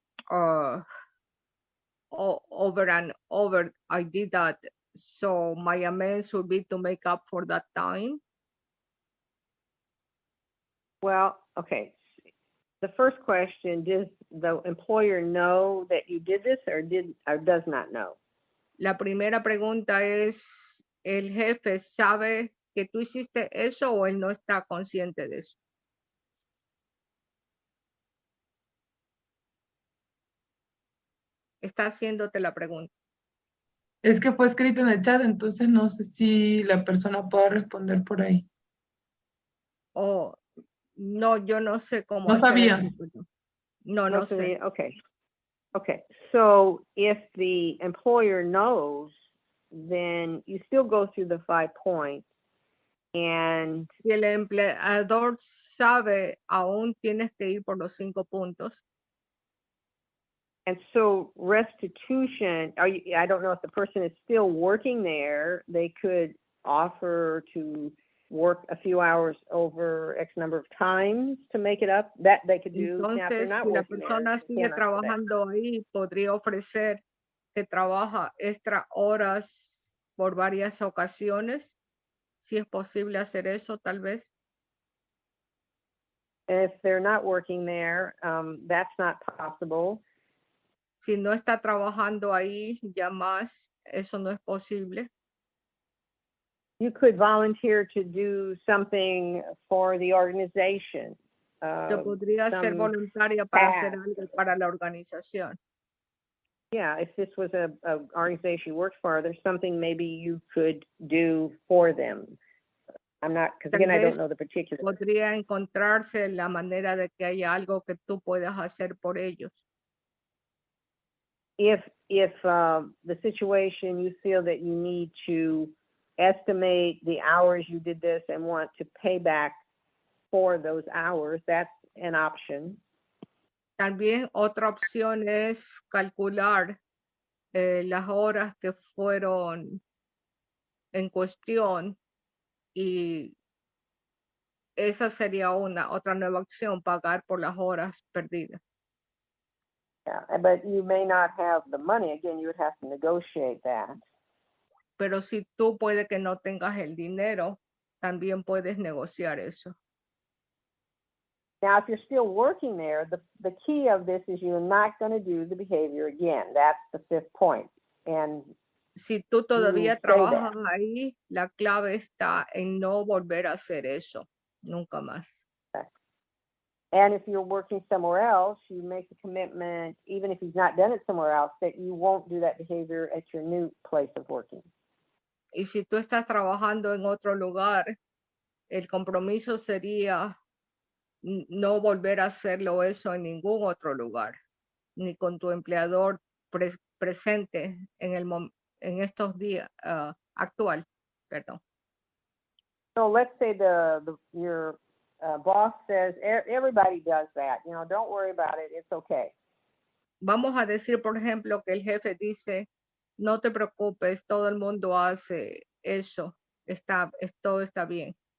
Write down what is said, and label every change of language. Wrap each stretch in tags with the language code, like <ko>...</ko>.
<en>Over and over, I did that. So my amends would be to make up for that time. Well, okay. The first question, does the employer know that you did this or does not know?</en> <es>La primera pregunta es, ¿el jefe sabe que tú hiciste eso o él no está consciente de eso? Está haciéndote la pregunta. Es que fue escrito en el chat, entonces no sé si la persona pueda responder por ahí. Oh, no, yo no sé cómo No hacer sabía. eso. No sé.</es> <en>Okay. Okay. So if the employer knows, then you still go through the 5 points. And</en> <es>Si el empleador sabe, aún tienes que ir por los 5 puntos.</es> <en>And so restitution, I don't know if the person is still working there, they could offer to work a few hours over X number of times to make it up. That they could do. Now, if they're</en> <es>Entonces,</es> <en>not</en> <es>si la</es> <en>working</en> <es>persona</es> <en>there,</en> <es>sigue trabajando ahí, podría ofrecer que trabaja extra horas por varias ocasiones. Si es posible hacer eso, tal vez.</es> <en>if they're not working there, that's not possible.</en> <es>Si no está trabajando ahí ya más, eso no es posible.</es> <en>You could volunteer to do something for the organization.</en> <es>Yo podría ser voluntaria para hacer algo para la organización.</es> <en>Yeah, if this was a organization you worked for, there's something maybe you could do for them. I'm not, because again, I don't know the particulars.</en> <es>Podría encontrarse la manera de que haya algo que tú puedas hacer por ellos.</es> <en>If the situation you feel that you need to estimate the hours you did this and want to pay back for those hours, that's an option.</en> <es>También otra opción es calcular las horas que fueron en cuestión y esa sería otra nueva opción, pagar por las horas perdidas.</es> <en>Yeah, but you may not have the money. Again, you would have to negotiate that.</en> <es>Pero si tú puede que no tengas el dinero, también puedes negociar eso.</es> <en>Now, if you're still working there, the key of this is you're not going to do the behavior again. That's the 5th point. And</en> <es>si tú todavía trabajas ahí, la clave está en no volver a hacer eso, nunca más.</es> <en>And if you're working somewhere else, you make a commitment, even if you've not done it somewhere else, that you won't do that behavior at your new place of working.</en> <es>Y si tú estás trabajando en otro lugar, el compromiso sería no volver a hacerlo eso en ningún otro lugar, ni con tu empleador presente en estos días actual, perdón.</es> <en>So let's say your boss says everybody does that. You know, don't worry about it. It's okay.</en> <es>Vamos a decir, por ejemplo, que el jefe dice, no te preocupes, todo el mundo hace eso, todo está bien.</es>